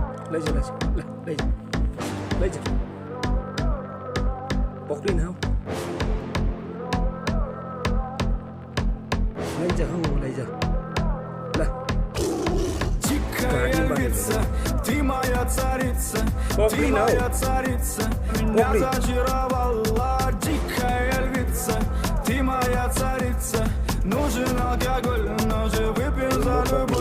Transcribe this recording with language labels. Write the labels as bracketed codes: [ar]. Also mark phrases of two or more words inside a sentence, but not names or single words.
[ne] लैजा लैजा ल लैजा लैजा पक्रिन हौ लैजा हौ लैजा ल [ru] Тихая львица, ты моя царица, ты моя царица, меня зачаровала. Дикая львица, ты моя царица, нужен алкоголь, но же выпьем за любовь.